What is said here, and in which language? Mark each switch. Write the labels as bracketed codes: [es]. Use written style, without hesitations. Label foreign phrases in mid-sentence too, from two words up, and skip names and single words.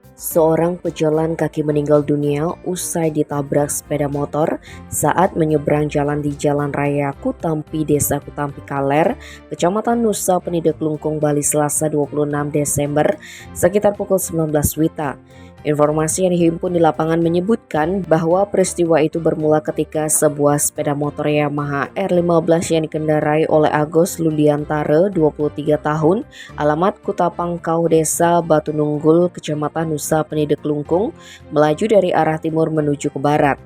[id] Seorang pejalan kaki meninggal dunia usai ditabrak sepeda motor saat menyeberang jalan di Jalan Raya Kutampi, Desa Kutampi Kaler, Kecamatan Nusa Penida Klungkung, Bali, Selasa 26 Desember sekitar pukul 19 WITA. Informasi yang dihimpun di lapangan menyebutkan bahwa peristiwa itu bermula ketika sebuah sepeda motor Yamaha R15 yang dikendarai oleh Agus Ludiantara, 23 tahun, alamat Kutapangkau, Desa Batu Nunggul, Kecamatan Nusa Penida Klungkung, melaju dari arah timur menuju ke barat.